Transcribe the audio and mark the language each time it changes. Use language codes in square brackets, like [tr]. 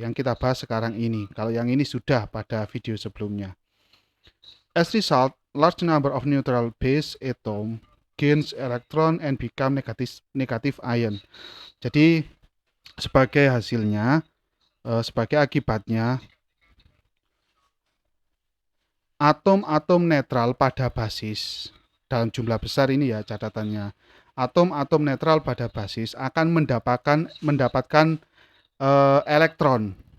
[id] Yang kita bahas sekarang ini. Kalau yang ini sudah pada video sebelumnya. [en] As result, large number of neutral base atom gains electron and become negative ion. [id] Jadi sebagai hasilnya, sebagai akibatnya, atom-atom netral pada basis dalam jumlah besar ini ya catatannya. Atom-atom netral pada basis akan mendapatkan elektron.